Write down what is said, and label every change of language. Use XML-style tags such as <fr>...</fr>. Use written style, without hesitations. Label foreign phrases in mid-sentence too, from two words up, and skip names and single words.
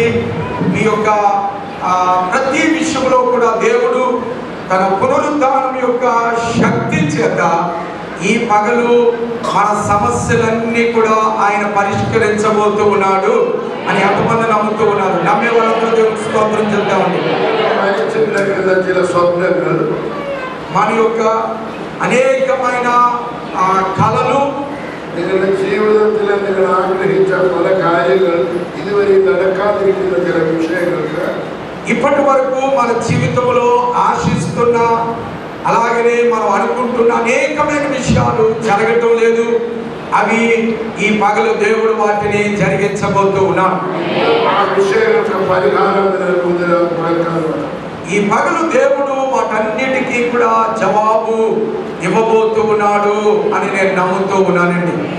<te>మీ యొక్క ప్రతి విషయంలో కూడా దేవుడు తన పునరుద్ధానం యొక్క శక్తి చేత ఈ పగలు మన సమస్యలన్నీ కూడా ఆయన పరిష్కరించబోతూ ఉన్నాడు అని ఎంతమంది నమ్ముతూ ఉన్నారు? నమ్మే వాళ్ళందరూ దేవునికి స్తోత్రం చెప్తామండి. మన యొక్క అనేకమైన కళలు</te> <ml>നിങ്ങളുടെ ജീവിതത്തിൽ നിങ്ങൾ ആഗ്രഹിച്ച പല കാര്യങ്ങൾ ഇതുവരെ നടക്കാതിരിക്കുന്ന ചില വിഷയങ്ങൾക്ക്</ml> <te>ఇప్పటి వరకు మన జీవితంలో ఆశిస్తున్న అలాగనే మనం అనుకుంటున్న అనేకమైన విషయాలు జరగటం లేదు. అవి ఈ పగలు దేవుడు వాటిని జరిగించబోతూ ఉన్నాడు. ఈ పగలు దేవుడు వాటన్నిటికీ కూడా జవాబు ఇవ్వబోతూ ఉన్నాడు అని నేను నమ్ముతూ ఉన్నానండి.</te>